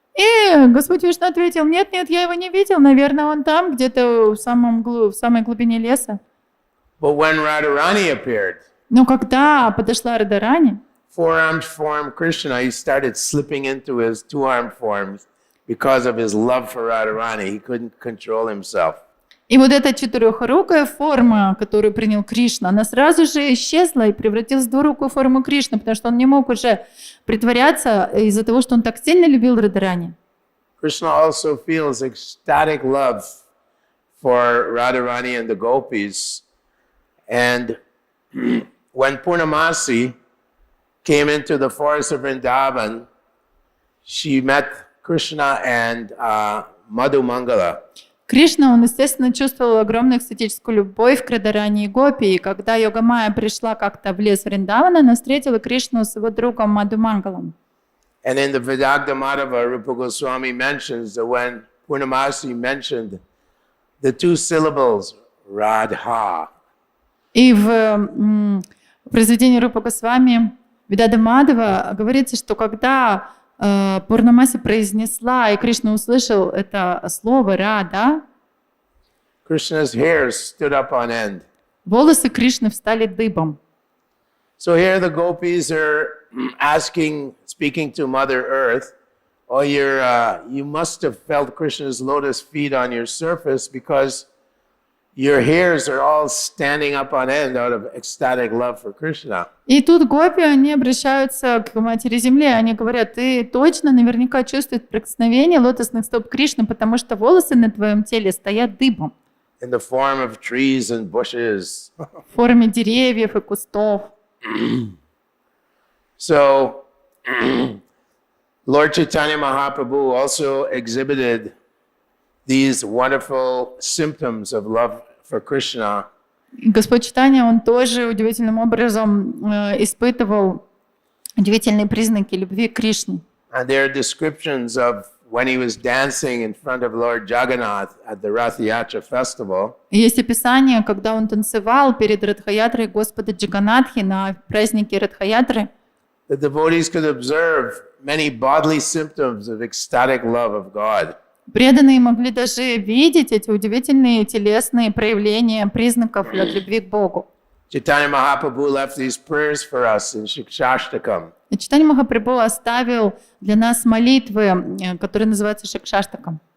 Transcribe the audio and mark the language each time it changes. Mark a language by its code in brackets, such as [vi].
[ru] И Господь Вишну ответил: нет, я его не видел, наверное, он там, где-то в самой глубине леса. [en] But when Radharani appeared, [ru] Но когда подошла Радарани, [en] 4-armed form Krishna, he started slipping into his 2-armed forms because of his love for Radharani. He couldn't control himself. [ru] и вот эта 4-рукая форма, которую принял Кришна, она сразу же исчезла и превратилась в 2-рукую форму Кришны, потому что он не мог уже притворяться из-за того, что он так сильно любил Радарани. [en] Krishna also feels ecstatic love for Radharani and the gopis. And when Purnamasi came into the forest of Vrindavan, she met Krishna and Madhu Mangala. [ru] Кришна, он, естественно, чувствовал огромную экстатическую любовь к Радарани и Гопи, и когда Йога-майя пришла как-то в лес Вриндавана, она встретила Кришну с его другом Мадху Мангалом. [en] And in the Vidagda Madhava, Rupa Goswami mentions that when Purnamasi mentioned the 2 syllables, Radha. [ru] И в произведении Рупа Госвами Видада Мадхава говорится, что когда Пурнамаси произнесла, и Кришна услышал это слово «рада», [en] Krishna's hair stood up on end. [ru] волосы Кришны встали дыбом. [en] So here the gopis are speaking to Mother Earth, oh, you must have felt Krishna's lotus feet on your surface because your hairs are all standing up on end out of ecstatic love for Krishna. [ru] И тут гопи, они обращаются к Матери Земле, они говорят, ты точно наверняка чувствуешь прикосновение лотосных стоп Кришны, потому что волосы на твоем теле стоят дыбом. [en] In the form of trees and bushes. [ru] В форме деревьев и кустов. [en] So, Lord Chaitanya Mahaprabhu also exhibited these wonderful symptoms of love for Krishna. [ru] Господь Чайтанья, он тоже удивительным образом испытывал удивительные признаки любви к Кришне. [en] And there are descriptions of when he was dancing in front of Lord Jagannath at the Rath Yatra festival. [ru] Есть описание, когда он танцевал перед Радхаятрой Господа Джаганатхи на празднике Радхаятры. [en] The devotees could observe many bodily symptoms of ecstatic love of God. [ru] Преданные могли даже видеть эти удивительные телесные проявления признаков любви к Богу. [en] Chaitanya Mahaprabhu left these prayers for us in Shikshashtakam. [ru] И Чайтанья Махапрабху оставил для нас молитвы, которые называются Шикшаштаком.